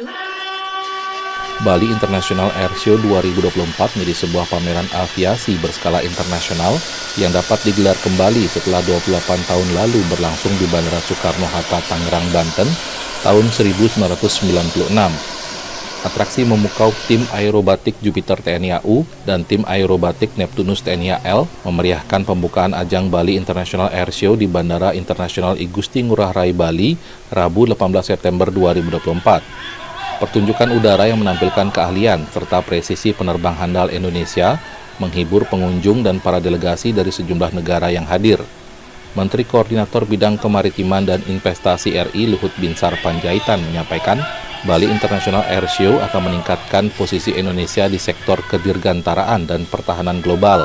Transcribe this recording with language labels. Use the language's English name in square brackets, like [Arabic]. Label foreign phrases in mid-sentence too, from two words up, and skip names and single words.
[Indonesian] Bali International Airshow 2024 menjadi sebuah pameran aviasi berskala internasional yang dapat digelar kembali setelah 28 tahun lalu berlangsung di Bandara Soekarno-Hatta, Tangerang, Banten tahun 1996. Atraksi memukau tim aerobatik Jupiter TNI AU dan tim aerobatik Neptunus TNI AL memeriahkan pembukaan ajang Bali International Airshow di Bandara Internasional I Gusti Ngurah Rai, Bali, Rabu 18 September 2024. Pertunjukan udara yang menampilkan keahlian serta presisi penerbang handal Indonesia menghibur pengunjung dan para delegasi dari sejumlah negara yang hadir. Menteri Koordinator Bidang Kemaritiman dan Investasi RI Luhut Binsar Panjaitan menyampaikan, Bali International Airshow akan meningkatkan posisi Indonesia di sektor kedirgantaraan dan pertahanan global.